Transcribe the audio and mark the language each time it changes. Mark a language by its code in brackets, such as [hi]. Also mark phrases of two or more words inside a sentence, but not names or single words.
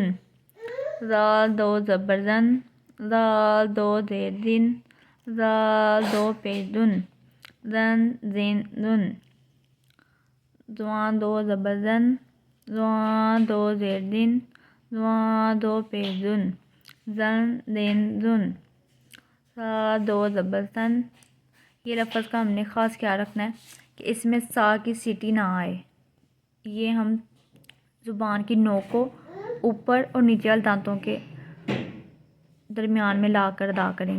[ur] زال دو زبر زن، زال دو زیر زن، زال دو پیش دن، زن زن زن۔ زوان دو زبر زن، زوان دو زیر زن، زوان دو پیش زن، زن زن زن۔ سا دو زبر سن۔ یہ لفظ کا ہم نے خاص خیال رکھنا ہے کہ اس میں سا کی سیٹی نہ آئے۔ یہ ہم زبان کی نوک کو اوپر اور نیچے والے دانتوں کے درمیان میں لا کر ادا کریں گے۔